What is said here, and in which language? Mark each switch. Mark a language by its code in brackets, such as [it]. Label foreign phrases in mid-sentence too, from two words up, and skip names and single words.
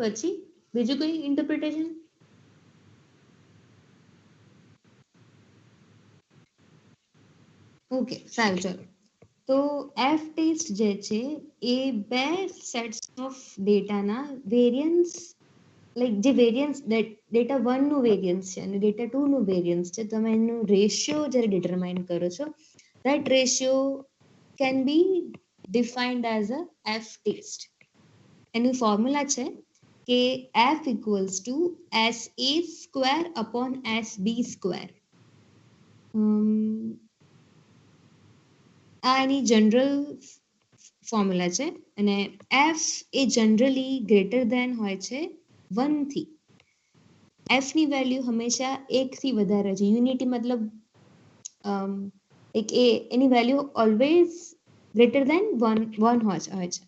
[gu] પછી બીજું કઈ ઇન્ટરપ્રિટેશન? ઓકે, સારું, ચલો. તો [en] F test [gu] જે છે એ બે [en] sets of data [gu] વેરિયન્સ, લાઈક જે વેરિયન્સ ડેટા 1 નું વેરિયન્સ છે અને ડેટા 2 નું વેરિયન્સ છે, તમે એનું રેશિયો જ્યારે ડિટરમાઇન કરો છો, [en] that ratio can be defined as a F test. [gu] એનું ફોર્મ્યુલા છે કે [en] F equals to SA square upon SB square. [gu] આ એની જનરલ ફોર્મ્યુલા છે અને F એ જનરલી [en] greater than [gu] હોય છે 1 થી. F ની વેલ્યુ હંમેશા 1 થી વધારે છે. યુનિટી મતલબ એક એની [en] value always greater than [gu] 1 હોય છે.